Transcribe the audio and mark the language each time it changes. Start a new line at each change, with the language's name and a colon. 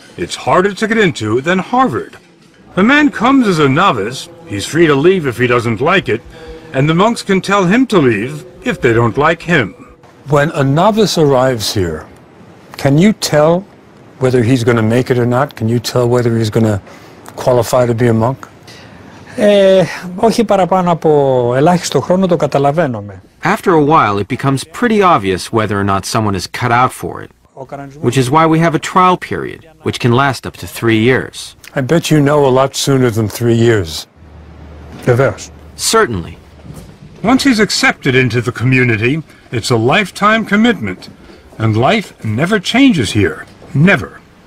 English: It's harder to get into than Harvard. A man comes as a novice, he's free to leave if he doesn't like it, and the monks can tell him to leave if they don't like him. When a novice arrives here, can you tell whether he's going to make it or not? Can you tell whether he's going to qualify to be a monk?
Greek: Όχι παραπάνω από ελάχιστο χρόνο το καταλαβαίνουμε.
English: After a while, it becomes pretty obvious whether or not someone is cut out for it, which is why we have a trial period, which can last up to 3 years. I bet you know a lot sooner than 3 years.
Greek: Βεβαίως.
English: Certainly. Once he's accepted into the community, it's a lifetime commitment, and life never changes here. Never.